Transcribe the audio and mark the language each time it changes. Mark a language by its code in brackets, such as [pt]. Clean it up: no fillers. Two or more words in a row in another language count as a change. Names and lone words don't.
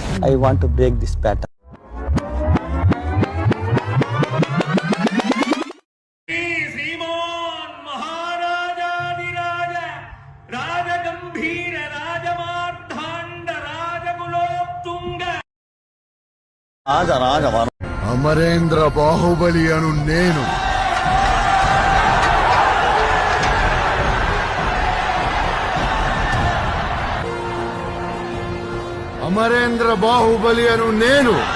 [en] I want to break this pattern. [kn] ಶ್ರೀಮಾನ್ ಮಹಾರಾಜಾದಿರಾಜ ರಾಜಗಂಭೀರ ರಾಜಮಾರ್ಧಾಂಡ ರಾಜಗುಲೋತ್ತುಂಗ [te] అమరేంద్ర బాహుబలి అను నేను అమరేంద్ర బాహుబలి అను నేను